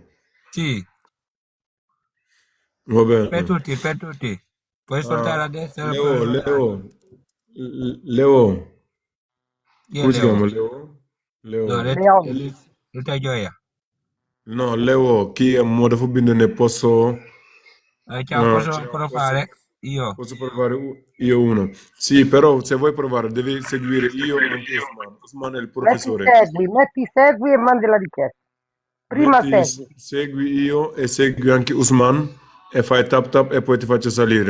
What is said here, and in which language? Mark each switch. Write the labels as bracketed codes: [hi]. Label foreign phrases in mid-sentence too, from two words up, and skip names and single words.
[it] Sì, Va bene. per tutti. Puoi soltare a destra e Leo, puoi soltare. Leo. Chi è Come si Leo? chiama? Leo? No, Leone. Rita Gioia. [wo] No, Leo, chi mo dafa bind ne posso [it] Ciao, posso fare? Io. posso provare io uno. Sì, però se vuoi provare devi seguire io e anche Usman. Usman è il professore. Metti segui e mandi la richiesta. Prima Metti segui io e segui anche Usman e fai tap tap e poi ti faccio salire.